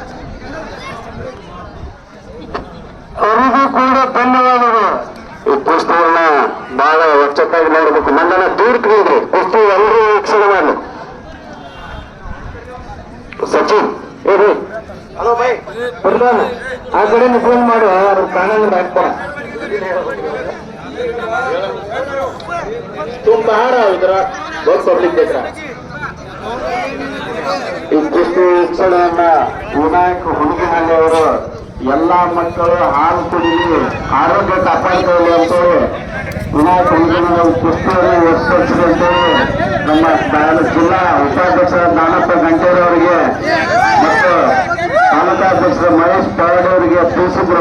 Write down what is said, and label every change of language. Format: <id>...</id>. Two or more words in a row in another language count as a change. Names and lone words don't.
<kn>ಅವರಿಗೂ ಕೂಡ ಧನ್ಯವಾದಗಳು. ಈ ಕುಸ್ತಿಯನ್ನ ಬಹಳ ಒಚ್ಚತ್ತಾಗಿ ನೋಡ್ಬೇಕು. ನನ್ನನ್ನ ದೂರಕ್ಕೆ ನೀಡ್ರಿ, ಕುಸ್ತಿ ಎಲ್ಲರೂ ವೀಕ್ಷಣೆ ಮಾಡ್ಲಿ. ಸಚಿನ್ ಏರಿ ಹಲೋ ಬೈ ಬರ್ತಾನ ಆ ಕಡೆ ಫೋನ್ ಮಾಡು. ಅವ್ರು ಕಾಣಂಗಿಲ್ಲ ಹಾಕ್ತಾರ.</kn> <hi>तुम कहाँ रहा इधर बहुत पब्लिक देख रहा है.</hi> <kn>ಈ ಕುಸ್ತಿ ವೀಕ್ಷಣೆಯನ್ನ ವಿನಾಯಕ್ ಹುಣಗಿನಹಳ್ಳಿ ಅವರು ಎಲ್ಲಾ ಮಕ್ಕಳು ಹಾಲು ಕುಡಿಲಿ, ಆರೋಗ್ಯ ಕಾಪಾಡಿಕೊಳ್ಳಿ ಅಂತೇಳಿ ವಿನಾಯಕ್ ಹುಣಗಿನಹಳ್ಳಿ ಕುಸ್ತಿಯನ್ನು ವಿಸ್ತರಿಸಿದೆ ಅಂತೇಳಿ ನಮ್ಮ ಜಿಲ್ಲಾ ಉಪಾಧ್ಯಕ್ಷರ ದಾನಪ್ಪ ಗಂಟೇರಿ ಅವರಿಗೆ ಮತ್ತು ತಾಲೂಕಾಧ್ಯಕ್ಷರ ಮಹೇಶ್ ಪವಾಡಿ ಅವರಿಗೆ ತಿಳಿಸಿದ್ರು.</kn>